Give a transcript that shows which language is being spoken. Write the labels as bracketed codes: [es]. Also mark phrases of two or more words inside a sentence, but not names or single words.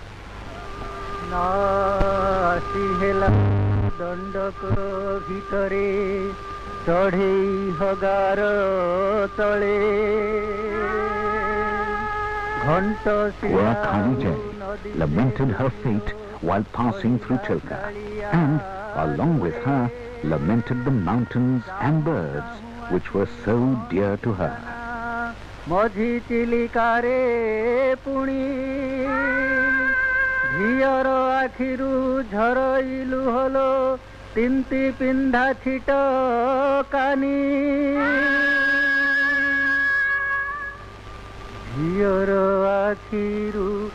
[en] Poor Kali Jai lamented her fate while passing through Chilka, and along with her lamented the mountains and birds which were so dear to her. [or] ମଝି ଚିଲିକାରେ ପୁଣି ଝିଅର ଆଖିରୁ ଝରଇଲୁ ହଲୋ ତିନ୍ତି ପିନ୍ଧା ଛିଟକାନି ଝିଅର ଆଖିରୁ